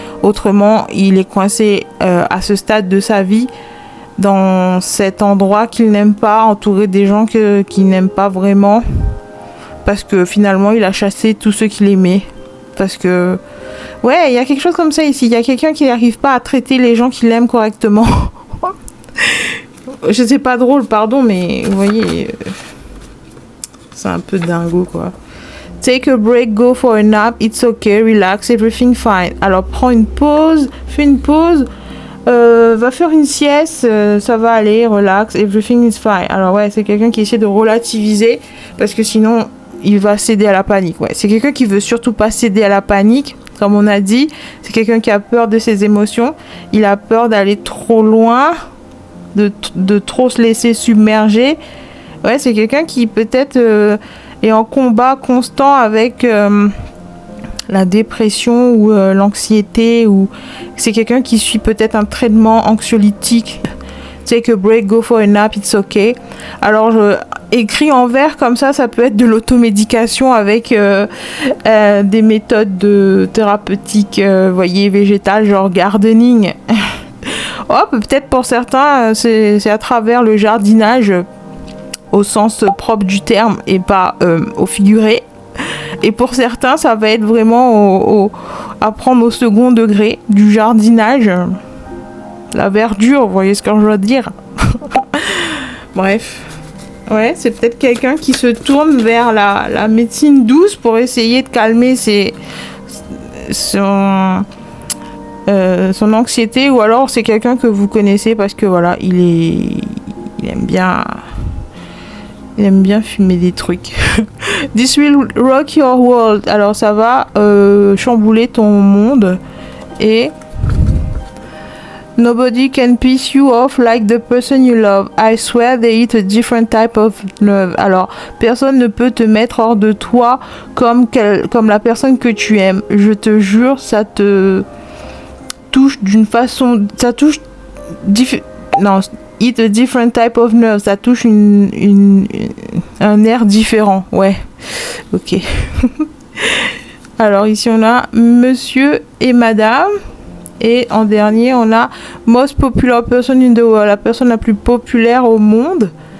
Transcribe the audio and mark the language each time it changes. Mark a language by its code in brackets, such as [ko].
[fr] Autrement, il est coincé à ce stade de sa vie, dans cet endroit qu'il n'aime pas, entouré des gens qu'il n'aime pas vraiment. Parce que finalement, il a chassé tous ceux qu'il aimait. Parce que... Ouais, il y a quelque chose comme ça ici. Il y a quelqu'un qui n'arrive pas à traiter les gens qu'il aime correctement. Je sais pas drôle, pardon, mais vous voyez... c'est un peu dingo, quoi. [en] Take a break, go for a nap, it's okay, relax, everything fine. [fr] Alors, prends une pause, fais une pause, va faire une sieste, ça va aller, relax, [en] everything is fine. [fr] Alors ouais, c'est quelqu'un qui essaie de relativiser, parce que sinon... il va céder à la panique. Ouais, c'est quelqu'un qui veut surtout pas céder à la panique, comme on a dit. C'est quelqu'un qui a peur de ses émotions. Il a peur d'aller trop loin, de trop se laisser submerger. Ouais, c'est quelqu'un qui peut-être est en combat constant avec la dépression ou l'anxiété. Ou c'est quelqu'un qui suit peut-être un traitement anxiolytique. [en] Take a break, go for a nap, it's okay. [fr] Alors, écrit en vert comme ça peut être de l'automédication avec des méthodes thérapeutiques, voyez, végétales, genre gardening. Oh, peut-être pour certains, c'est à travers le jardinage au sens propre du terme et pas au figuré. Et pour certains, ça va être vraiment à prendre au second degré du jardinage. La verdure, vous voyez ce que je veux dire. Bref. Ouais, c'est peut-être quelqu'un qui se tourne vers la médecine douce pour essayer de calmer son anxiété. Ou alors c'est quelqu'un que vous connaissez parce que voilà, il aime bien fumer des trucs. [en] This will rock your world. [fr] Alors ça va chambouler ton monde. Et... [en] Nobody can piss you off like the person you love. I swear they eat a different type of love. [fr] Alors, personne ne peut te mettre hors de toi comme la personne que tu aimes. Je te jure, ça te touche d'une façon... Ça touche... [en] Non, eat a different type of nerve. [fr] Ça touche un air différent. Ouais. Ok. Alors, ici, on a monsieur et madame. Et en dernier, on a [en] most popular person in the world, [fr] la personne la plus populaire au monde.